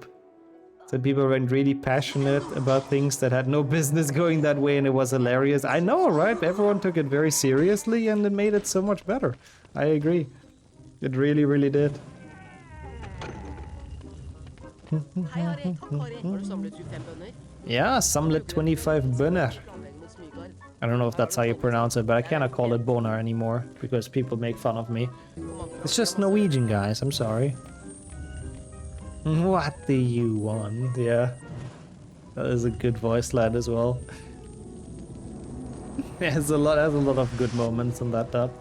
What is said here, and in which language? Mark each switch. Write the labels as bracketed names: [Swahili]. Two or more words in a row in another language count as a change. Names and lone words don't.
[English] So people went really passionate about things that had no business going that way, and it was hilarious. I know, right? Everyone took it very seriously, and it made it so much better. I agree. It really, really did. Yeah, [Norwegian] samlet 25 bønner. [English] I don't know if that's how you pronounce it, but I cannot call it boner anymore, because people make fun of me. It's just Norwegian, guys, I'm sorry. What do you want? Yeah. That is a good voice line as well. Has a lot of good moments in that dub.